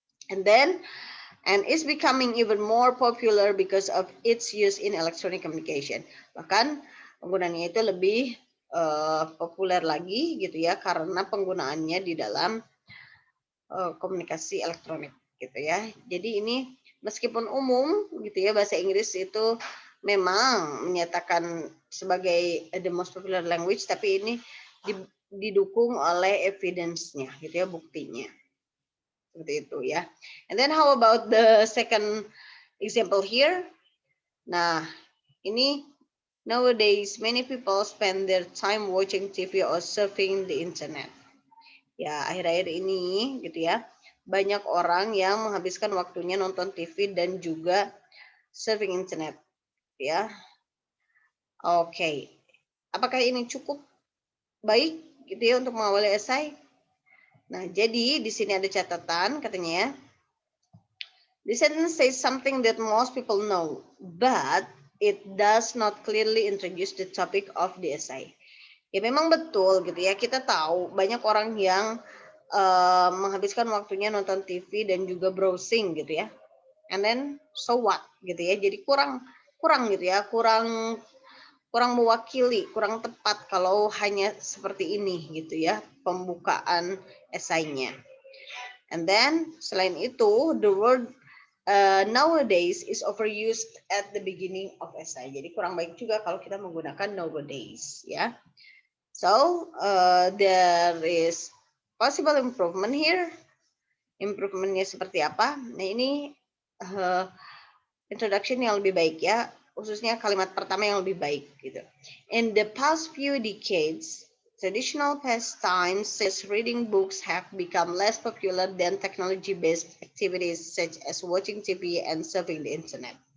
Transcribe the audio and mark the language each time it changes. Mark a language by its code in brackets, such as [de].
[en] And then is becoming even more popular because of its use in electronic communication. [id] Bahkan penggunaannya itu lebih populer lagi gitu ya karena penggunaannya di dalam komunikasi elektronik gitu ya. Jadi ini meskipun umum gitu ya bahasa Inggris itu memang menyatakan sebagai [en] the most popular language, [id] tapi ini didukung oleh evidence-nya gitu ya, buktinya. Seperti itu ya. [en] And then how about the second example here? [id] Nah, ini [en] nowadays many people spend their time watching TV or surfing the internet. [id] Ya, akhir-akhir ini gitu ya, banyak orang yang menghabiskan waktunya nonton TV dan juga surfing internet ya. Oke. Apakah ini cukup baik gitu ya untuk mengawali esai? Nah, jadi di sini ada catatan katanya ya. [en] The sentence says something that most people know, but it does not clearly introduce the topic of the essay. [id] Ya memang betul gitu ya, kita tahu banyak orang yang menghabiskan waktunya nonton TV dan juga browsing gitu ya. [en] And then so what [id] gitu ya. Jadi kurang gitu ya, kurang mewakili, kurang tepat kalau hanya seperti ini gitu ya pembukaan esainya. [en] And then [id] selain itu [en] the word nowadays is overused at the beginning of essay. [id] Jadi kurang baik juga kalau kita menggunakan nowadays ya. [en] So there is possible improvement here. [id] Improvementnya seperti apa? Nah ini introduction yang lebih baik ya, khususnya kalimat pertama yang lebih baik gitu. [en] In the past few decades, traditional pastimes such as reading books have become less popular than technology-based activities such as watching TV and surfing the internet.